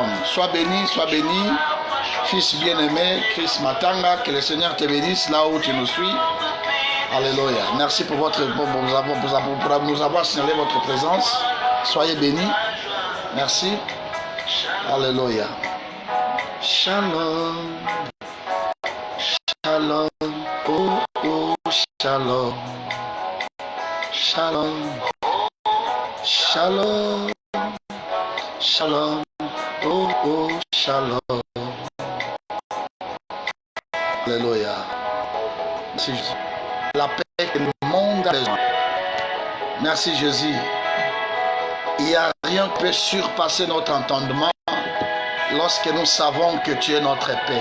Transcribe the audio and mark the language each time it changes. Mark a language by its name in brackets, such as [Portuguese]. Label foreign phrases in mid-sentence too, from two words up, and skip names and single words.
[French] Sois béni, fils bien-aimé, Christ Matanga, que le Seigneur te bénisse là où tu nous suis. Alléluia. Merci pour nous avoir signalé votre présence. Soyez bénis. Merci. Alléluia. [Hebrew] שלום. שלום. Oh, oh, שלום. שלום. שלום. שלום. Oh, oh, shalom. [French] Alléluia. Merci Jésus. La paix que le monde a besoin. Merci Jésus. Il n'y a rien qui peut surpasser notre entendement lorsque nous savons que tu es notre paix.